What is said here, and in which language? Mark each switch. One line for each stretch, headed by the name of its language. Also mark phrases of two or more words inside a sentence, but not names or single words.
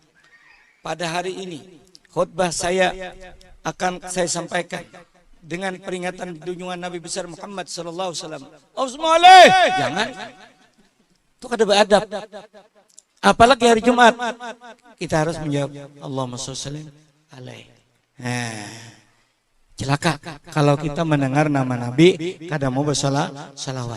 Indonesian: Pada hari ini khutbah saya akan saya sampaikan dengan peringatan junjungan Nabi besar Muhammad
Arabic: sallallahu alaihi wasallam.
Indonesian: Jangan. Itu kada beradab. Apalagi hari Jumat. Kita harus menjawab
Arabic: Allahumma sholli alaihi.
Indonesian: Nah, celaka kalau kita mendengar nama Nabi kada mau bersalawat.